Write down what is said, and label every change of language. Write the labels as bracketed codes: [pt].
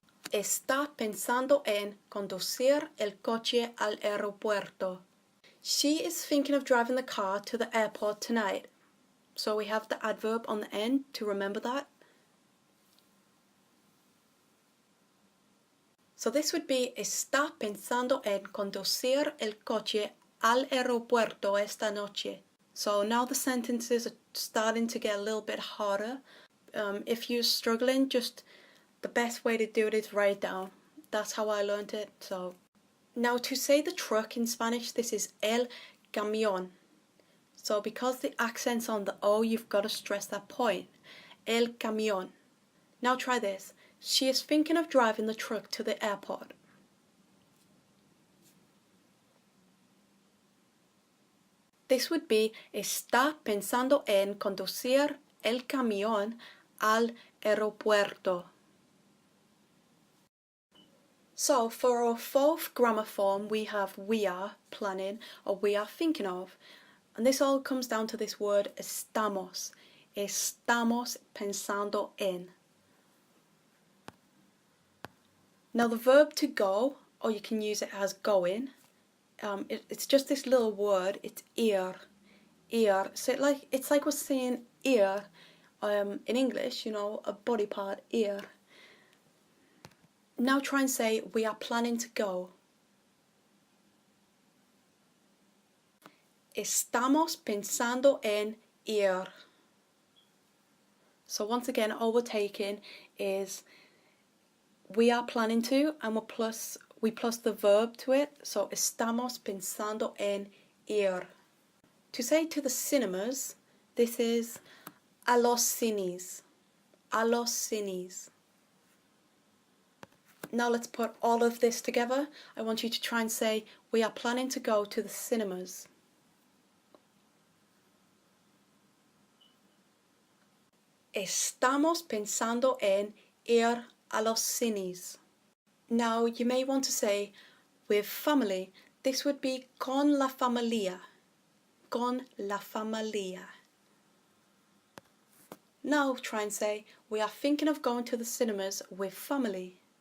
[es] Está pensando en conducir el coche al aeropuerto. [en] She is thinking of driving the car to the airport tonight. So we have the adverb on the end to remember that. So this would be [es] está pensando en conducir el coche al aeropuerto esta noche. [en] So now the sentences are starting to get a little bit harder. If you're struggling, just the best way to do it is write it down. That's how I learned it. So now to say the truck in Spanish, this is el camión. So because the accent's on the O, you've got to stress that point. El camión. Now try this. She is thinking of driving the truck to the airport. This would be [es] está pensando en conducir el camión al aeropuerto. [en] So for our fourth grammar form, we have we are planning or we are thinking of. And this all comes down to this word estamos. [es] Estamos pensando en. [en] Now the verb to go, or you can use it as going, it's just this little word, it's ir. Ir. So it's like we're saying ear in English, you know, a body part, ear. Now try and say we are planning to go. [es] Estamos pensando en ir. [en] So once again, all we're taking is we are planning to, and we plus the verb to it. [es] So estamos pensando en ir. [en] To say to the cinemas, this is [es] a los cines. A los cines. [en] Now let's put all of this together. I want you to try and say we are planning to go to the cinemas. [es] Estamos pensando en ir a los cines. [en] Now you may want to say with family. This would be [es] con la familia. Con la familia. [en] Now try and say, we are thinking of going to the cinemas with family.